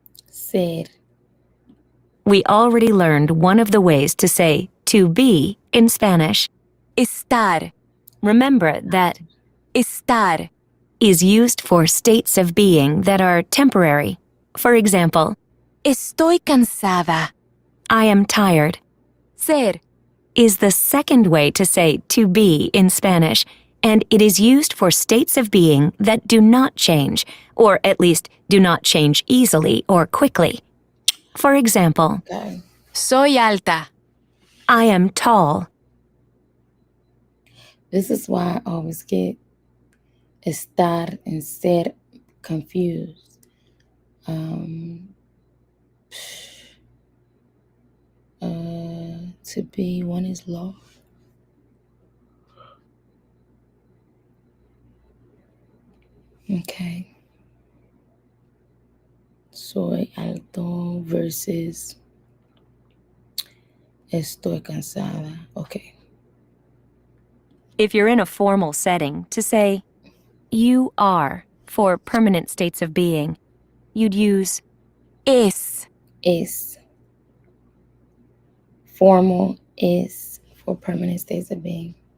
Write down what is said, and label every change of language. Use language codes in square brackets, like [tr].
[es] Ser. [en] We already learned one of the ways to say to be in Spanish, estar. Remember that estar is used for states of being that are temporary. For example, [es] estoy cansada. [en] I am tired. Ser is the second way to say to be in Spanish, and it is used for states of being that do not change, or at least do not change easily or quickly. For example, Okay. [es] Soy alta. [en] I am tall. This is why I always get estar and ser confused. To be, one is law. Okay. [es] Soy alto versus estoy cansada. [en] Okay. If you're in a formal setting, to say, you are, for permanent states of being, you'd use [es] Es. Es. [en] Formal is for permanent states of being.